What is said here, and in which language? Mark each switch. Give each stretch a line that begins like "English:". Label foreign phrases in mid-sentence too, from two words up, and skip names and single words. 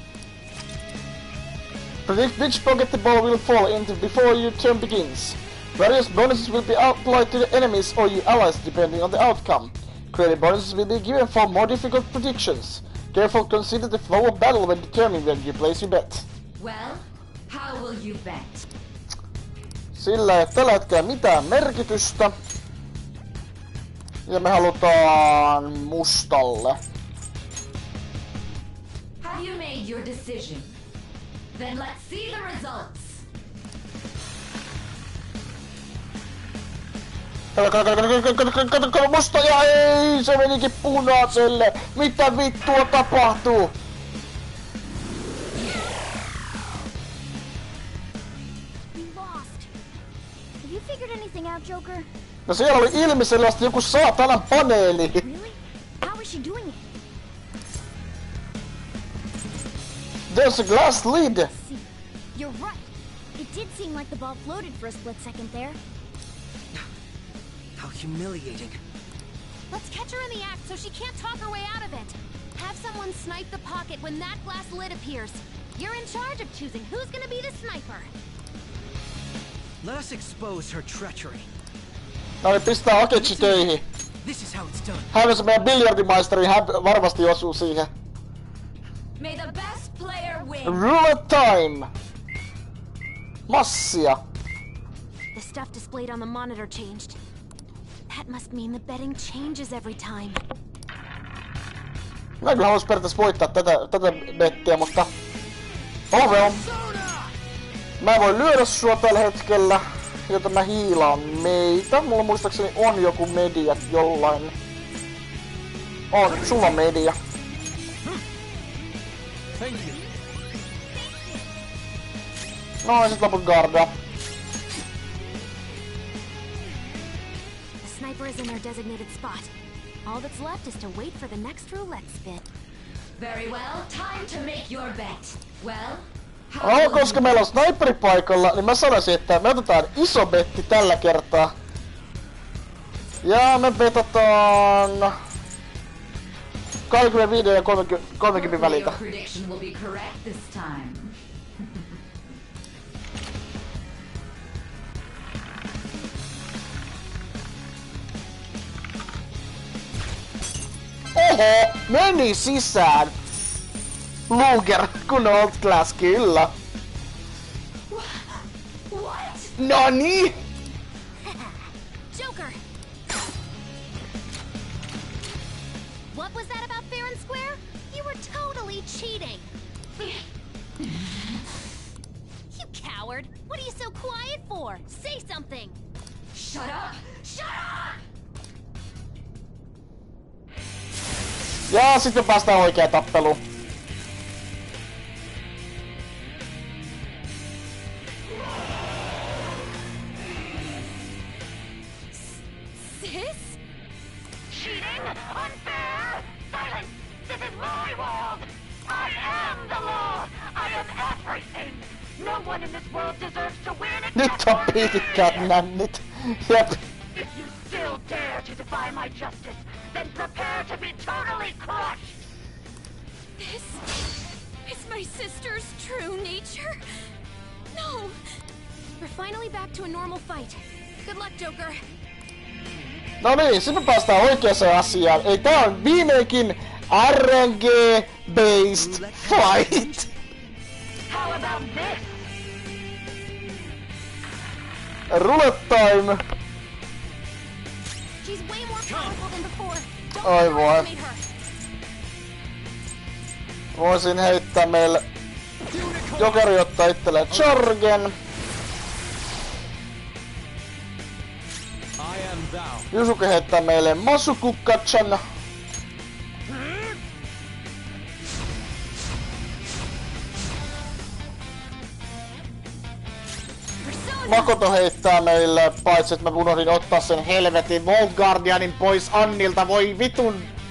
English: Predict which pocket the ball will fall into before your turn begins. Various bonuses will be applied to the enemies or your allies depending on the outcome. Creative bonuses will be given for more difficult predictions. Careful, consider the flow of battle when determining where you place your bet. Well, how will you bet?
Finnish: Sillä ei tällä hetkellä mitään merkitystä. Ja me halutaan mustalle.
English: Have you made your decision? Then let's see the results.
Finnish: Kato musta ja ei, se menikin punaiselle. Mitä vittua tapahtuu?
English: We lost. Have you figured anything out, Joker?
Finnish: No siellä oli ilmiselvästi joku saatanan paneeli.
English: Really? How is she doing it? There's a glass lid. See, you're right. It did seem like the ball floated for a split second there. How humiliating. Let's catch her in the act so she can't talk her way out of it. Have someone snipe the pocket when that glass lid appears. You're in charge of choosing who's gonna be the sniper. Let us expose her treachery.
Finnish: No niin, pistää Akechi töihin.
English: This is how it's done.
Finnish: Hän se meidän biljardimaisteri, hän varmasti osuu siihen.
English: May the best player win. Roulette time! Massia. The stuff displayed on the monitor changed. That must mean the betting changes every time.
Finnish: Mä kyllä haluais periaatteessa voittaa tätä bettiä, mutta...
English: Well.
Finnish: Mä en voi lyödä sua tällä hetkellä, joten mä hiilaan meitä. Mulla muistaakseni on joku media jollain. On, sulla on media.
English: Thank you.
Finnish: No ja sit loput garda.
English: The sniper is in their designated spot. All that's left is to wait for the next roulette spin. Very well, time to make your bet. Well,
Finnish: No, koska meillä on sniperi paikalla, niin mä sanoisin, että me otetaan iso betti tällä kertaa. Ja me betataan 25 ja 30 väliltä.
English: your prediction will be correct this time.
Finnish: Oho, meni sisään! Luger, kun
English: old class,
Finnish: kyllä.
English: Nani? Joker! What was that about fair and square? You were totally cheating! You coward! What are you so quiet for? Say something! Shut up! Shut up!
Finnish: Ja sitten päästään oikeaan tappeluun.
English: Sis? Cheating? Unfair? Silence! This is my world! I am the law! I am everything! No one in this world deserves to win
Finnish: Nyt
English: except
Finnish: on
English: for me!
Finnish: piikikkäät nännit. Jep.
English: If you still dare to defy my justice, then prepare to be totally crushed! This is my sister's true nature? No! We're finally back to a normal fight. Good luck, Joker.
Finnish: No niin, sitten päästään oikeaan asiaan. Ei, tää on viimeinkin
English: RNG-based fight. How about this? Roulette time. She's way more powerful than before. Don't
Finnish: Ai voi.
English: underestimate her.
Finnish: Voisin heittää meille... Jokeri ottaa itselleen Chargen.
English: I am thou.
Finnish: Yusuke heittää meille Masukukachan. Makoto heittää meille, paitsi että mä unohdin ottaa sen helvetin Volt Guardianin pois Annilta, voi vitun!